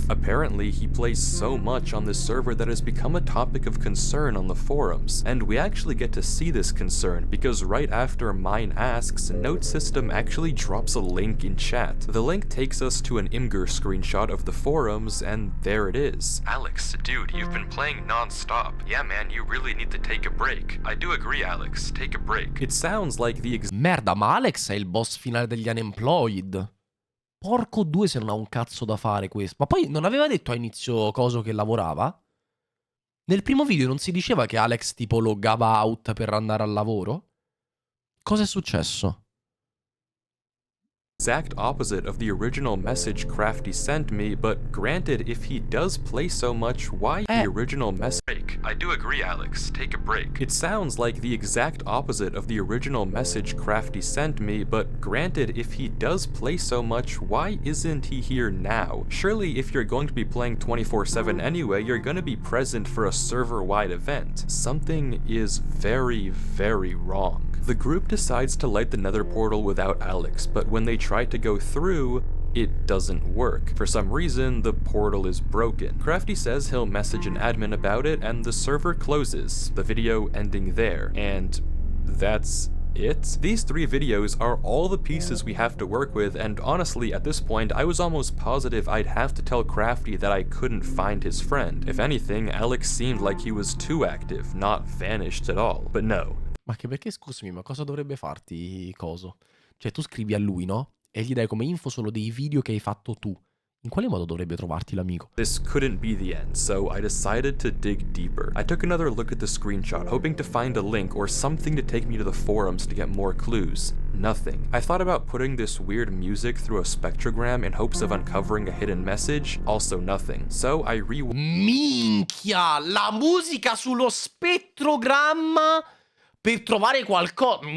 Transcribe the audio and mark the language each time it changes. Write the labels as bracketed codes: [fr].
[en] Apparently, he plays so much on this server that has become a topic of concern on the forums, and we actually get to see this concern because right after Mine asks, Note System actually drops a link in chat. The link takes us to an Imgur screenshot of the forums, and there it is. Alex, dude, you've been playing non-stop. Yeah man, you really need to take a break. I do agree, Alex, take a break. It sounds like the [it] Merda, ma Alex è il boss finale degli unemployed. Porco due se non ha un cazzo da fare questo. Ma poi non aveva detto a inizio coso che lavorava? Nel primo video non si diceva che Alex tipo loggava out per andare al lavoro? Cosa è successo? [en] Exact opposite of the original message Crafty sent me, but granted, if he does play so much, why the original message? I do agree, Alex. Take a break. It sounds like the exact opposite of the original message Crafty sent me, but granted, if he does play so much, why isn't he here now? Surely, if you're going to be playing 24/7 anyway, you're gonna be present for a server-wide event. Something is very, very wrong. The group decides to light the nether portal without Alex, but when they try to go through, it doesn't work. For some reason, the portal is broken. Crafty says he'll message an admin about it, and the server closes, the video ending there. And that's it? These 3 videos are all the pieces we have to work with, and honestly, at this point, I was almost positive I'd have to tell Crafty that I couldn't find his friend. If anything, Alex seemed like he was too active, not vanished at all. But no. [it] Ma che perché, scusami, ma cosa dovrebbe farti coso? Cioè, tu scrivi a lui, no? E gli dai come info solo dei video che hai fatto tu. In quale modo dovrebbe trovarti l'amico? [en] This couldn't be the end, so I decided to dig deeper. I took another look at the screenshot, hoping to find a link or something to take me to the forums to get more clues. Nothing. I thought about putting this weird music through a spectrogram in hopes of uncovering a hidden message, also nothing. So I [it] Minchia! La musica sullo spettrogramma per trovare qualcosa.